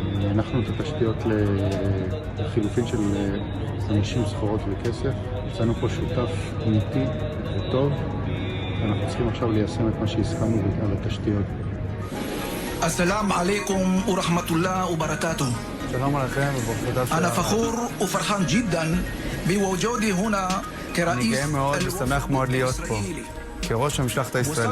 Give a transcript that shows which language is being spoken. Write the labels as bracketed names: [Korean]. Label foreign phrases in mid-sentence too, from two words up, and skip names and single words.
[Hebrew] הנחנו את התשתיות לחילופין של אנשים, סחורות וכסף. יצאנו פה שותף אמיתי וטוב, ואנחנו צריכים עכשיו ליישם את מה שהסכמנו על התשתיות. [Arabic] السلام عليكم ورحمة الله وبركاته. [Hebrew] שלום עליכם וברכותיו. [Arabic] أنا فخور وفرحان جدا بوجودي هنا كرئيس. [Hebrew] אני גאה מאוד ושמח מאוד להיות פה, כראש המשלחת הישראלית.